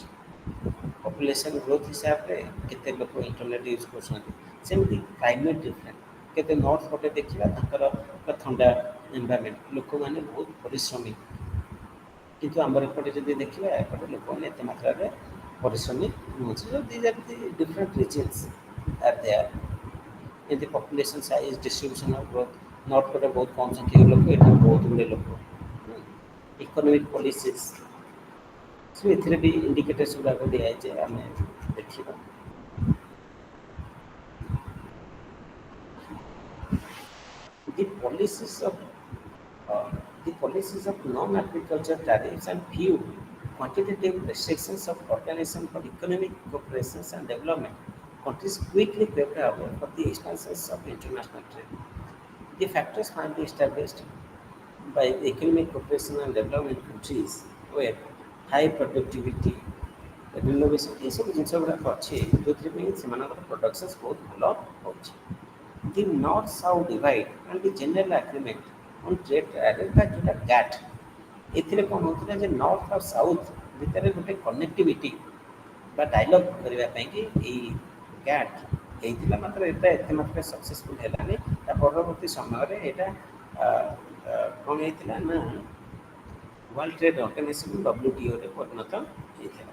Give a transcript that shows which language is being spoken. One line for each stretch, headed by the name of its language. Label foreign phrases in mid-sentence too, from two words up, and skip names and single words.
English: population growth
Odia: ହିସାବରେ କେତେ ଲୋକ
English: internet use
Odia: କରୁଛନ୍ତି, ସେମିତି
English: climate different.
Odia: କେତେ ନର୍ଥ ପଟେ ଦେଖିବା ତାଙ୍କର ଥଣ୍ଡା ଏନ୍ଭାରମେଣ୍ଟ, ଲୋକମାନେ ବହୁତ ପରିଶ୍ରମୀ, କିନ୍ତୁ ଆମର ଏପଟେ ଯଦି ଦେଖିବା ଏପଟେ ଲୋକମାନେ ଏତେ ମାତ୍ରାରେ ପରିଶ୍ରମୀ ନୁହଁନ୍ତି।
English: So these are the different regions are there in the population size distribution of growth.
Odia: ନର୍ଥ ପଟେ ବହୁତ କମ୍ ସଂଖ୍ୟକ ଲୋକ, ଏଠାରେ ବହୁତ ଗୁଡ଼ିଏ ଲୋକ।
English: economic policies,
Odia: ସୋ ଏଥିରେ ବି ଇଣ୍ଡିକେଟର୍ସ ଗୁଡ଼ାକ ଦିଆଯାଇଛି, ଆମେ ଦେଖିବା।
English: The policies of non-agriculture tariffs and few quantitative restrictions of Organization for Economic Cooperation and Development countries quickly paved the way for the expansions of international trade. The factors finally established by the Economic Cooperation and Development countries were high productivity, renovation,
Odia: ଏସବୁ ଜିନିଷ ଗୁଡ଼ାକ ଅଛି ଯେଉଁଥିପାଇଁ ସେମାନଙ୍କର ପ୍ରଡକ୍ସନ୍ସ ବହୁତ ଭଲ ହେଉଛି।
English: The North-South divide and the general agreement on trade tariff
Odia: ବା ଯେଉଁଟା GATT, ଏଥିରେ କ'ଣ ହେଉଥିଲା ଯେ ନର୍ଥ ଆଉ ସାଉଥ୍ ଭିତରେ ଗୋଟେ କନେକ୍ଟିଭିଟି ବା ଡାଇଲଗ୍ କରିବା ପାଇଁକି ଏଇ GATT ହେଇଥିଲା, ମାତ୍ର ଏଇଟା ଏତେ ମାତ୍ରାରେ ସକ୍ସେସଫୁଲ୍ ହେଲାନି। ତା ପରବର୍ତ୍ତୀ ସମୟରେ ଏଇଟା କ'ଣ ହେଇଥିଲା ନା ୱାର୍ଲଡ ଟ୍ରେଡ୍ ଅର୍ଗାନାଇଜେସନ୍ WTOରେ ପରିଣତ ହେଇଥିଲା।